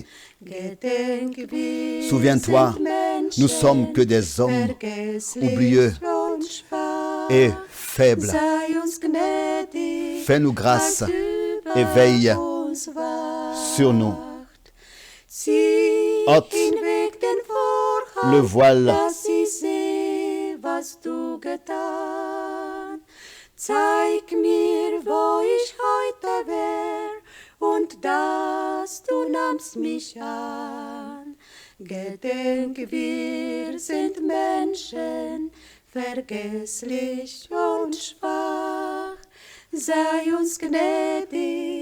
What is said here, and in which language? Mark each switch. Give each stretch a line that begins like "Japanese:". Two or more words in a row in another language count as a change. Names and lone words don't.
French: Souviens-toi, nous sommes que des hommes oublieux et faibles. Fais-nous grâce et veille sur nous. Ôte le voile
German: Zeig mir, wo ich heute wär, und da Gedenk, wir sind Menschen, vergesslich und schwach. Sei uns gnädig,